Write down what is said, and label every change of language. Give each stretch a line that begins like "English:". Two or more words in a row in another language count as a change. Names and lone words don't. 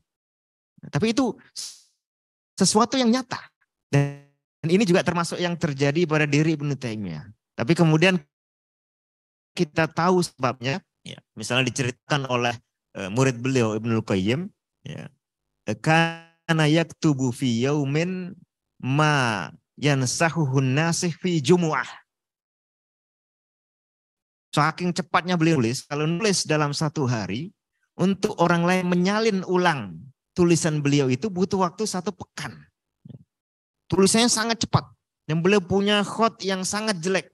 Indonesian: Tapi itu sesuatu yang nyata. Dan ini juga termasuk yang terjadi pada diri Ibnu Taimiyah. Tapi kemudian kita tahu sebabnya. Ya, misalnya diceritakan oleh murid beliau Ibnul Qayyim. Ya,
Arabic: كان يكتب في يوم ما ينسخه الناسخ في جمعة.
Indonesian: Saking cepatnya beliau nulis, kalau nulis dalam 1 hari, untuk orang lain menyalin ulang tulisan beliau itu butuh waktu 1 pekan. Tulisannya sangat cepat. Dan beliau punya khot yang sangat jelek.